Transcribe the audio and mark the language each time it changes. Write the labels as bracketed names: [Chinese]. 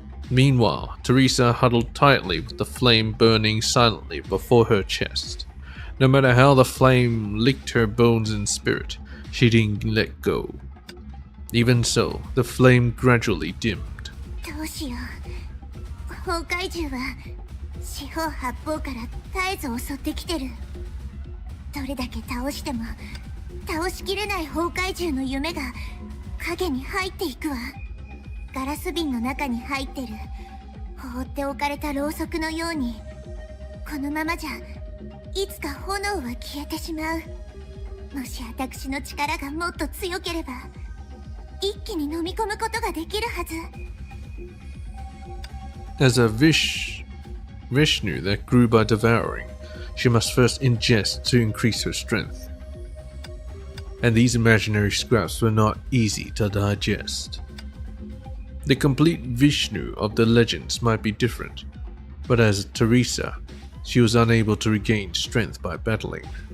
[English] Meanwhile, Teresa huddled tightly with the flame burning silently before her chest. No matter how the flame licked her bones and spirit, she didn't let go. Even so, the flame gradually dimmed. [Japanese] どうしよう。崩壊獣は四方八方から絶えず襲ってきてる。どれだけ倒しても倒しきれない崩壊獣の夢が影に入っていくわ。ガラス瓶の中に入ってる放っておかれたろうそくのように、このままじゃいつか炎は消えてしまう。もし私の力がもっと強ければ一気に飲み込むことができるはず。 [English] As a Vishnu that grew by devouring, she must first ingest to increase her strength. And these imaginary scraps were not easy to digest. The complete Vishnu of the legends might be different, but as Teresa, she was unable to regain strength by battling.